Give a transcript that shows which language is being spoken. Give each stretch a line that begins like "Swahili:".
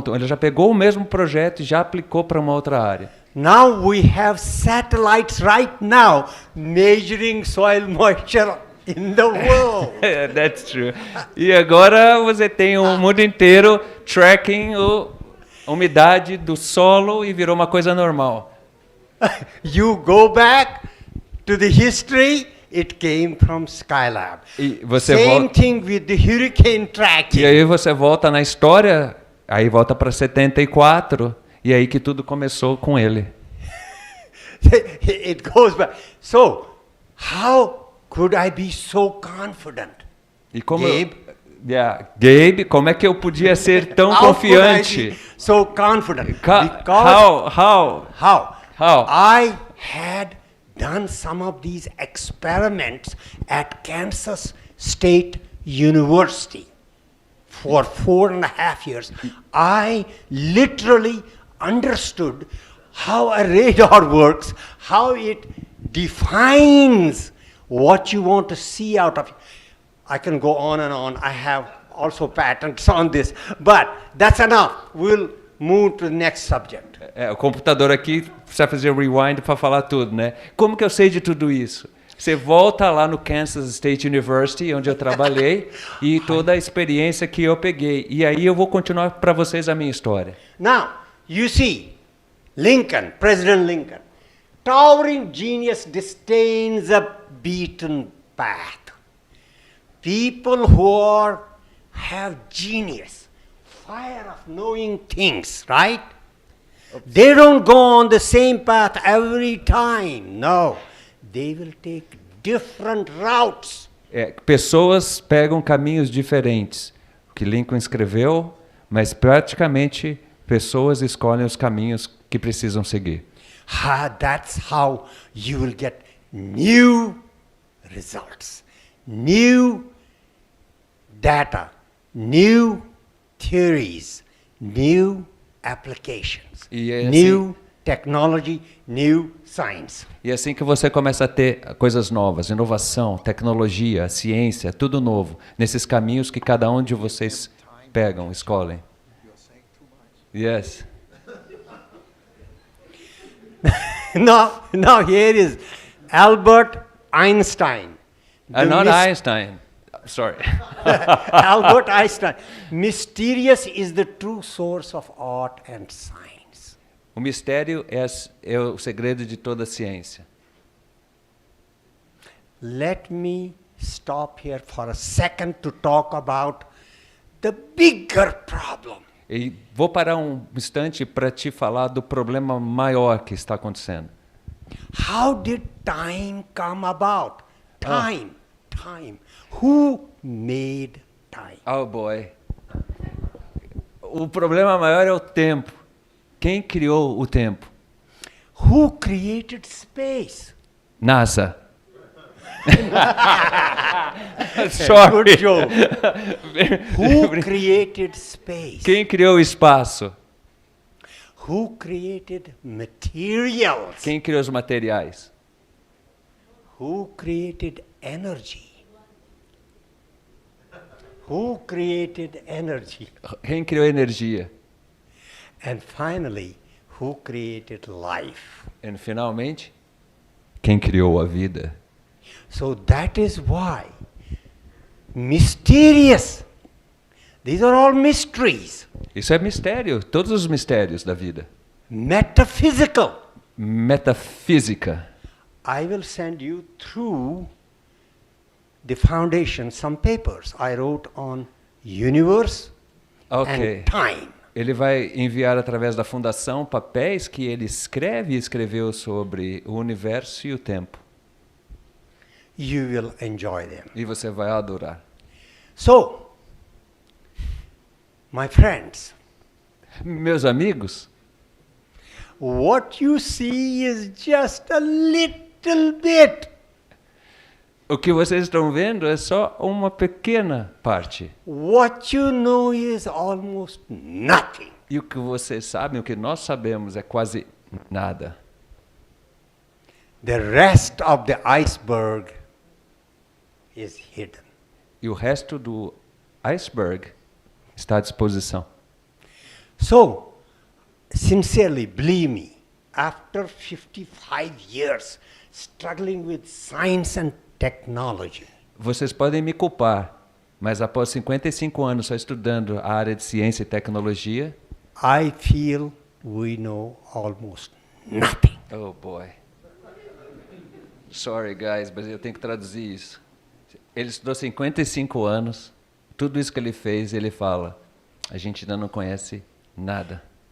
Portuguese: Então, ele já pegou o mesmo projeto e já aplicou para uma outra área.
English: Now we have satellites right now measuring soil moisture in the world. That's true.
Portuguese: E agora você tem o mundo inteiro tracking a umidade do solo e virou uma coisa normal.
English: You go back to the history, it came from Skylab.
Portuguese: E você
English: Same thing with the hurricane tracking.
Portuguese: E aí você volta na história, aí volta para 74, e aí que tudo começou com ele.
English: It goes back. So, how could I be so confident?
Portuguese: E como Gabe? Gabe, como é que eu podia ser tão
English: How could I
Portuguese: confiante?
English: be so confident? How? I had done some of these experiments at Kansas State University for 4.5 years. I literally understood how a radar works, how it defines what you want to see out of it. I can go on and on. I have also patents on this, but that's enough. We'll move to the next subject.
Portuguese: O computador aqui precisa fazer rewind para falar tudo, né? Como que eu sei de tudo isso? Você volta lá no Kansas State University, onde eu trabalhei, e toda a experiência que eu peguei. E aí eu vou continuar para vocês a minha história.
English: Now, you see, Lincoln, President Lincoln, towering genius disdains a beaten path. People who have genius, fire of knowing things, right? They don't go on the same path every time. No, they will take different routes.
Portuguese: Pessoas pegam caminhos diferentes. O que Lincoln escreveu, mas praticamente pessoas escolhem os caminhos que precisam seguir.
English: That's how you will get new results, new data, new theories, new applications, new technology, new science.
Portuguese: E assim que você começa a ter coisas novas, inovação, tecnologia, ciência, tudo novo, nesses caminhos que cada um de vocês pegam, escolhem.
English: Yes. Now here is Albert Einstein. Not Einstein. Sorry. Albert Einstein. Mysterious is the true source of art and science.
Portuguese: O mistério é o segredo de toda a ciência.
English: Let me stop here for a second to talk about the bigger problem.
Portuguese: E vou parar um instante para te falar do problema maior que está acontecendo.
English: How did time come about? Time. Who made time? Oh boy.
Portuguese: O problema maior é o tempo. Quem criou o tempo?
English: Who created space? NASA. Sorry. Good joke. Who created space?
Portuguese: Quem criou o espaço?
English: Who created materials?
Portuguese: Quem criou os materiais?
English: Who created energy? Who created energy?
Portuguese: Quem criou energia?
English: And finally, who created life?
Portuguese: E finalmente, quem criou a vida?
English: So that is why mysterious. These are all mysteries.
Portuguese: Isso é mistério, todos os mistérios da vida.
English: Metaphysical.
Portuguese: Metafísica.
English: I will send you through the foundation some papers I wrote on universe and time.
Portuguese: Ele vai enviar através da fundação papéis que ele escreveu sobre o universo e o tempo.
English: You will enjoy them.
Portuguese: E você vai adorar.
English: So, my friends,
Portuguese: meus amigos,
English: what you see is just a little bit
Portuguese: O que vocês estão vendo é só uma pequena parte.
English: What you know is almost nothing.
Portuguese: E o que vocês sabem, o que nós sabemos é quase nada.
English: The rest of the iceberg is hidden.
Portuguese: E o resto do iceberg está à disposição.
English: So, sincerely, believe me, after 55 years struggling with science and technology,
Portuguese: Vocês podem me culpar, mas após 55 anos só estudando a área de ciência e tecnologia,
English: I feel we know almost nothing. oh boy. Sorry guys,
Portuguese: mas eu tenho que traduzir isso. Ele estudou 55 anos, tudo isso que ele fez, ele fala, a gente ainda não conhece nada.